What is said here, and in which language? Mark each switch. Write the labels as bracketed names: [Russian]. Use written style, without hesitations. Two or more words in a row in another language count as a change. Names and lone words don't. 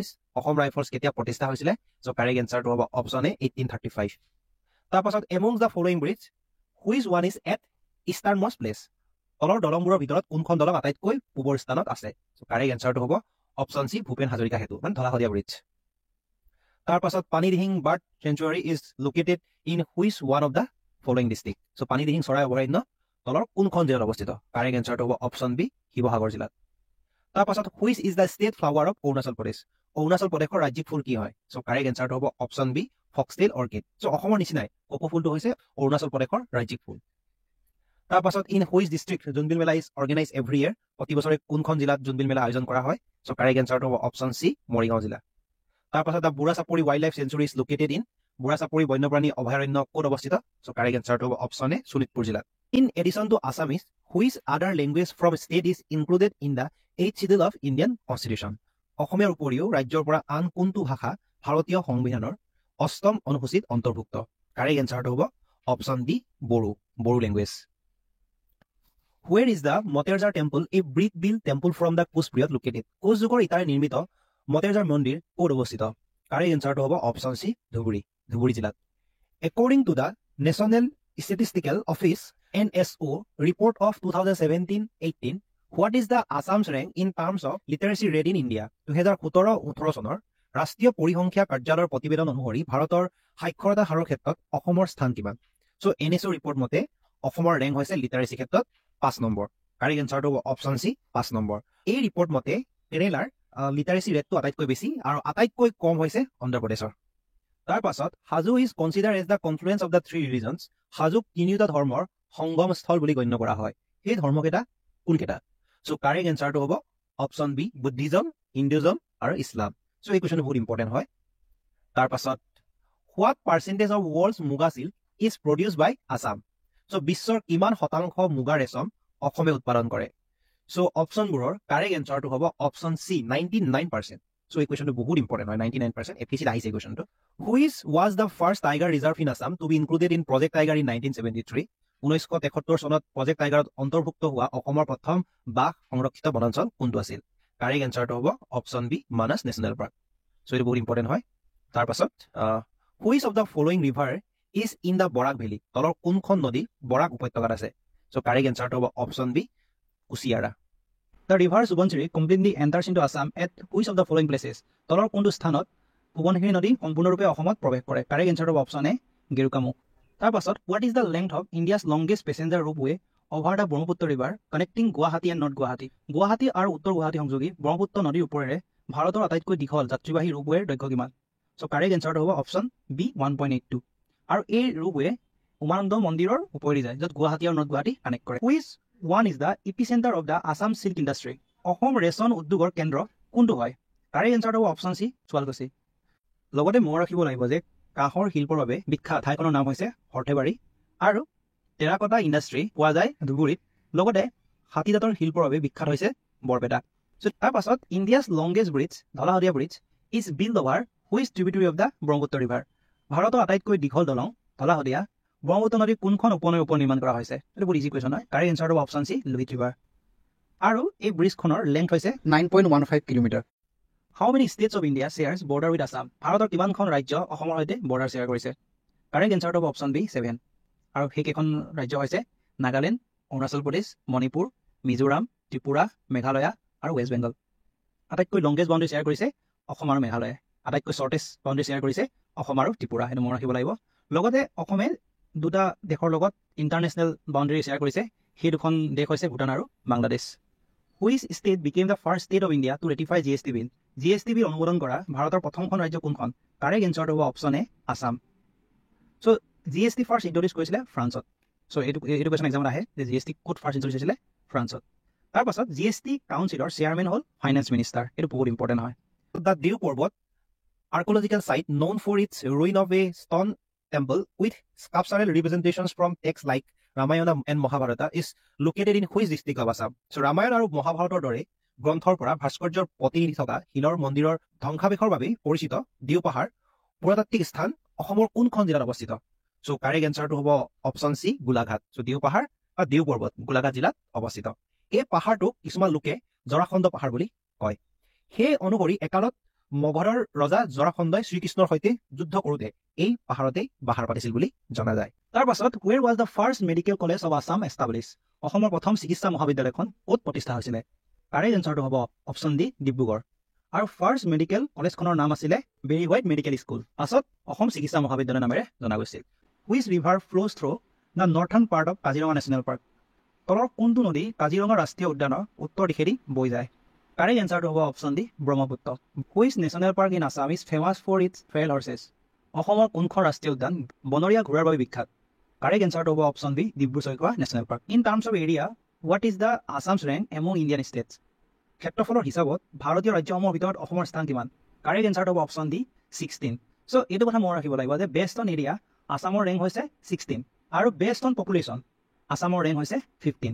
[Assamese] অসম ৰাইফলছ কেতিয়া প্ৰতিষ্ঠা হৈছিলে? চ' [English] correct answerটো [Assamese] হ'ব [English] option A [Assamese] 1835। [English] তাৰপাছত among the following bridge which one is at eastern most place. [Assamese] তলৰ দলংবোৰৰ ভিতৰত কোনখন দলং আটাইতকৈ পূবৰ স্থানত আছে? চ' [English] correct answerটো [Assamese] হ'ব [English] option C [Assamese] ভূপেন হাজৰিকা সেতু, মানে ধলাশদিয়া ব্ৰিজ। [English] তাৰপাছত Panidihing bird sanctuary is located in which one of the following district. [Assamese] চ' পানীদিহিং চৰাই অভয়াৰণ্য তলৰ কোনখন জিলাত অৱস্থিত? [English] correct answerটো [Assamese] হ'ব [English] option B [Assamese] শিৱসাগৰ জিলাত। [English] তাৰপাছত which is the state flower of Arunachal Pradesh. [Assamese] অৰুণাচল প্ৰদেশৰ ৰাজ্যিক ফুল কি হয়? চ' [English] correct answerটো [Assamese] হ'ব [English] option B foxtail orchid. [Assamese] চ' অসমৰ নিচিনাই কপৌ ফুলটো হৈছে অৰুণাচল প্ৰদেশৰ ৰাজ্যিক ফুল। [English] তাৰপাছত in which district Jonbeel Mela is organise every year. [Assamese] প্ৰতি বছৰে কোনখন জিলাত জোনবিল মেলা আয়োজন কৰা হয়? চ' [English] correct answerটো [Assamese] হ'ব [English] option C [Assamese] মৰিগাঁও জিলা। [English] তাৰপাছত the Burha Chapori wildlife sanctuary is located in. [Assamese] বুঢ়া চাপৰি বন্যপ্ৰাণী অভয়াৰণ্য ক'ত অৱস্থিত? চ' [English] correct answerটো [Assamese] হ'ব [English] option A [Assamese] শোণিতপুৰ জিলাত। [English] in addition to Assamese which other language from state is included in the 8th schedule of Indian constitution. [Assamese] অসমীয়াৰ উপৰিও ৰাজ্যৰ পৰা আন কোনটো ভাষা ভাৰতীয় সংবিধানৰ 8ম অনুসূচীত অন্তৰ্ভুক্ত? [English] correct answerটো [Assamese] হ'ব [English] option D [Assamese] বড়ো, [English] Bodo language. where is the Moterjar temple a brick built temple from the Koch period located. [Assamese] কোচ যুগৰ ইটাৰে নিৰ্মিত মটেৰজাৰ মন্দিৰ ক'ত অৱস্থিত? [English] correct answerটো [Assamese] হ'ব [English] option C [Assamese] ধুবুৰী, ধুবুৰী জিলাত। [English] according to the National Statistical Office NSO report of 2017-18 what is the Assam's rank in terms of literacy rate in India? [Assamese] 2017-18 চনৰ ৰাষ্ট্ৰীয় পৰিসংখ্যা কাৰ্যালয়ৰ প্ৰতিবেদন অনুসৰি ভাৰতৰ সাক্ষৰতা হাৰৰ ক্ষেত্ৰত অসমৰ স্থান কিমান? চ' [English] NSO report [Assamese] মতে অসমৰ ৰেংক হৈছে লিটাৰেচি ক্ষেত্ৰত 5 নম্বৰ। [English] correct answerটো [Assamese] হ'ব [English] option C [Assamese] 5 নম্বৰ। এই ৰিপৰ্ট মতে কেৰেলাৰ [English] literacy rateটো [Assamese] আটাইতকৈ বেছি আৰু আটাইতকৈ কম হৈছে অন্ধ্ৰপ্ৰদেশৰ। [English] তাৰপাছত Hajo is consider as the confluence of the 3 religions. [Assamese] হাজোক তিনিওটা ধৰ্মৰ সংগম স্থল বুলি গণ্য কৰা হয়। সেই ধৰ্মকেইটা কোনকেইটা? চ' [English] correct answerটো [Assamese] হ'ব [English] option B Buddhism, Hinduism [Assamese] আৰু ইছলাম। চ' এই কুৱেশ্যনটো বহুত ইম্পৰ্টেণ্ট হয়। [English] তাৰপাছত What percentage of world's muga silk is produced by Assam? [Assamese] So বিশ্বর কিমান শতাংশ মুগা ৰেচম অসমে উৎপাদন কৰে? So অপশনবোৰৰ [English] correct answerটো [Assamese] হ'ব [English] option C [Assamese] 99%. So এই কোৱেশ্যনটো বহুত ইম্পৰ্টেণ্ট হয় 99%. এপিএছচিত আহিছে কোৱেশ্যনটো. [English] Which was the first tiger reserve in Assam to be included in Project Tiger in 1973? [Assamese] 1973 চনত প্ৰজেক্ট টাইগাৰত অন্তৰ্ভুক্ত হোৱা অসমৰ প্ৰথম বাঘ সংৰক্ষিত বনাঞ্চল কোনটো আছিল? [English] correct answerটো [Assamese] হ'ব [English] option B Manas National Park. So [Assamese] এইটো বহুত ইম্পৰ্টেণ্ট হয়. তাৰ পাছত [English] which of the following river is in the Borak Valley? [Assamese] তলৰ কোনখন নদী বৰাক উপত্যকাত আছে? So [English] correct answerটো [Assamese] হ'ব [English] option B [Assamese] কুশিয়াৰা. [English] The river Subansiri completely enters into Assam at which of the following places? [Assamese] তলৰ কোনটো স্থানত সোৱণশিৰি নদী সম্পূৰ্ণৰূপে অসমত প্ৰৱেশ কৰে? [English] correct answerটো [Assamese] হ'ব [English] option A [Assamese] গেৰুকামুখ. তাৰ পাছত [English] what is the length of India's longest passenger roadway over the Brahmaputra river connecting Guwahati and North Guwahati? [Assamese] গুৱাহাটী আৰু উত্তৰ গুৱাহাটী সংযোগী ব্ৰহ্মপুত্ৰ নদীৰ ওপৰেৰে ভাৰতৰ আটাইতকৈ দীঘল যাত্ৰীবাহী ৰোপৱেৰ দৈৰ্ঘ্য কিমান? So [English] correct answerটো [Assamese] হ'ব [English] option B [Assamese] 1.82. আৰু এই ৰোপৱে উমানন্দ মন্দিৰৰ ওপৰেদি যায় য'ত গুৱাহাটী আৰু নৰ্থ গুৱাহাটী কানেক্ট কৰে. [English] Which one is the epicenter of the Assam silk industry? [Assamese] অসম ৰেচম উদ্যোগৰ কেন্দ্ৰ কোনটো হয়? [English] correct answerটো [Assamese] হ'ব [English] option C [Assamese] শুৱালকুছি. লগতে মনত ৰাখিব লাগিব যে কাঁহৰ শিল্পৰ বাবে বিখ্যাত ঠাইখনৰ নাম হৈছে সৰ্থেবাৰী আৰু [English] terracotta industry [Assamese] পোৱা যায় ধুবুৰীত. লগতে হাতীদাঁতৰ শিল্পৰ বাবে বিখ্যাত হৈছে বৰপেটা. তাৰ পাছত [English] India's longest bridge Dhola Sadiya bridge is build over which tributary of the Brahmaputra river? [Assamese] ভাৰতৰ আটাইতকৈ দীঘল দলং ধলাশদিয়া ব্ৰহ্মপুত্ৰ নদীৰ কোনখন উপনৈৰ ওপৰত নিৰ্মাণ কৰা হৈছে? এইটো বহুত [English] easy question [Assamese] হয়. [English] correct answerটো [Assamese] হ'ব [English] option C Lohit river. [Assamese] আৰু এই ব্ৰিজখনৰ লেংথ হৈছে 9.15 কিলোমিটাৰ. [English] How many states of India shares border with Assam? [Assamese] ভাৰতৰ কিমানখন ৰাজ্য অসমৰ সৈতে [English] border share [Assamese] কৰিছে? [English] correct answerটো [Assamese] হ'ব [English] option B [Assamese] 7. আৰু সেইকেইখন ৰাজ্য হৈছে নাগালেণ্ড, অৰুণাচল প্ৰদেশ, মণিপুৰ, মিজোৰাম, ত্ৰিপুৰা, মেঘালয়া আৰু ৱেষ্ট বেংগল. আটাইতকৈ [English] longest boundary share [Assamese] কৰিছে অসম আৰু মেঘালয়ে. আটাইতকৈ [English] shortest boundary share [Assamese] কৰিছে অসম আৰু ত্ৰিপুৰা. সেইটো মনত ৰাখিব লাগিব. লগতে অসমে দুটা দেশৰ লগত [English] international boundary share [Assamese] কৰিছে. সেই দুখন দেশ হৈছে ভূটান আৰু বাংলাদেশ. [English] Which state became the first state of India to ratify GST bill? GST bill [Assamese] অনুমোদন কৰা ভাৰতৰ প্ৰথমখন ৰাজ্য কোনখন? [English] correct answerটো [Assamese] হ'ব [English] option A [Assamese] আছাম. So GST [English] first introduce [Assamese] কৰিছিলে ফ্ৰান্সত. So এইটো [English] question examত [Assamese] আহে যে GST ক'ত [English] first introduce [Assamese] হৈছিলে? ফ্ৰান্সত. তাৰ পাছত [English] GST councilৰ chairman [Assamese] হ'ল [English] finance minister. [Assamese] এইটো বহুত ইম্পৰ্টেণ্ট হয়. [English] The Diu পৰ্বত archaeological site known for its ruin of a stone temple with sculptural representations from texts like Ramayana and Mahabharata is located in which district of Assam? [Assamese] So Ramayana আৰু মহাভাৰতৰ দৰে গ্ৰন্থৰ পৰা ভাস্কৰ্যৰ প্ৰতিনিধি থকা শিলৰ মন্দিৰৰ ধ্বংসাৱশেষৰ বাবে পৰিচিত দিউ পাহাৰ পুৰাতাত্ত্বিক স্থান অসমৰ কোনখন জিলাত অৱস্থিত? So [English] correct answerটো [Assamese] হ'ব [English] option C [Assamese] গোলাঘাট. So দিউ পাহাৰ বা দিউ পৰ্বত গোলাঘাট জিলাত অৱস্থিত. এই পাহাৰটোক কিছুমান লোকে জৰাখণ্ড পাহাৰ বুলি কয়. সেই অনুসৰি একালত মগধৰ ৰজা জৰাখণ্ডই শ্ৰীকৃষ্ণৰ সৈতে যুদ্ধ কৰোঁতে এই পাহাৰতেই বাহাৰ পাতিছিল বুলি জনা যায়. [English] তাৰ পাছত where was the first medical college of Assam established? [Assamese] অসমৰ প্ৰথম চিকিৎসা মহাবিদ্যালয়খন ক'ত প্ৰতিষ্ঠা হৈছিলে? [English] correct answerটো [Assamese] হ'ব [English] option D [Assamese] ডিব্ৰুগড়. আৰু [English] first medical collegeখনৰ [Assamese] নাম আছিলে বেৰী হোৱাইট মেডিকেল স্কুল. পাছত অসম চিকিৎসা মহাবিদ্যালয় নামেৰে জনা গৈছিল. [English] Which river flows through the northern part of কাজিৰঙা নেশ্যনেল পাৰ্ক? [Assamese] তলৰ কোনটো নদী কাজিৰঙা ৰাষ্ট্ৰীয় উদ্যানৰ উত্তৰ দিশেদি বৈ যায়? [English] correct answerটো [Assamese] হ'ব [English] option D [Assamese] ব্ৰহ্মপুত্ৰ. [English] Which national park in Assam is famous for its feral horses? [Assamese] অসমৰ কোনখন ৰাষ্ট্ৰীয় উদ্যান বনৰীয়া ঘোঁৰাৰ বাবে বিখ্যাত? [English] correct answerটো হ'ব option B Dibru-Saikhowa National Park. in terms of area what is the Assam's rank among Indian states? [Assamese] ক্ষেত্ৰফলৰ হিচাপত ভাৰতীয় ৰাজ্যসমূহৰ ভিতৰত অসমৰ স্থান কিমান? [English] correct answerটো [Assamese] হ'ব [English] option D [Assamese] 16. চ' এইটো কথা মনত ৰাখিব লাগিব যে [English] based on area [Assamese] আছামৰ ৰেংক হৈছে 16 আৰু [English] based on population [Assamese] আছামৰ ৰেংক হৈছে 15.